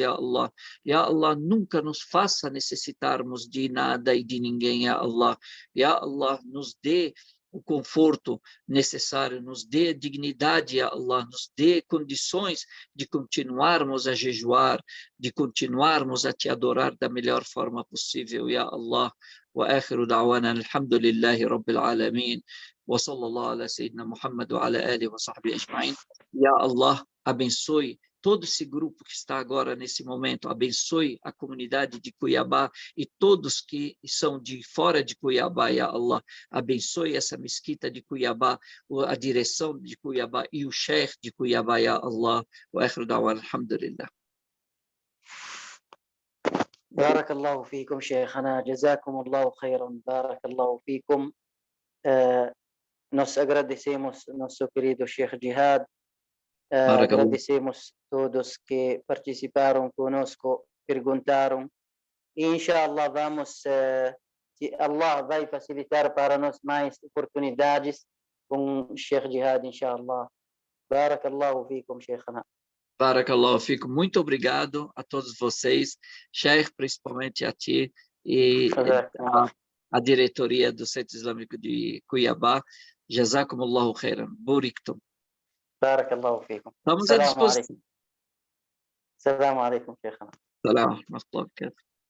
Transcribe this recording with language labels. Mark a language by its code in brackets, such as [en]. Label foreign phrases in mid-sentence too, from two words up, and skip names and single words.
[ar] يا الله يا الله, [pt] nunca nos faça necessitarmos de nada e de ninguém. [ar] يا الله يا الله, [pt] nos dê o conforto necessário, nos dê dignidade, [ar] يا الله, [pt] nos dê condições de continuarmos a jejuar, de continuarmos a te adorar da melhor forma possível, [ar] يا الله. وآخر دعوانا الحمد لله رب العالمين وصلى الله على سيدنا محمد وعلى آله وصحبه أجمعين. يا الله, [pt] abençoe todo esse grupo que está agora nesse momento, abençoe a comunidade de Cuiabá e todos que são de fora de Cuiabá, [ar] يا الله, [pt] abençoe essa mesquita de Cuiabá, a direção de Cuiabá e o sheikh de Cuiabá, [ar] يا الله. وآخر دعوانا الحمد لله. بارك الله فيكم شيخنا جزاكم الله خيرا بارك الله فيكم [pt] nós agradecemos nosso querido Sheikh Jihad agradecemos todos que participaram conosco perguntaram e inshallah vamos se Allah vai facilitar para nós mais oportunidades com Sheikh Jihad inshallah [ar] بارك الله فيكم شيخنا بارك الله فيك. [pt] Muito obrigado a todos vocês, Sheikh, principalmente a ti e a diretoria do Centro Islâmico de Cuiabá. [ar] جزاكم الله خيرا. Buriktum. بارك الله فيكم. [pt] Estamos à disposição. [ar] السلام عليكم شيخنا. Salam.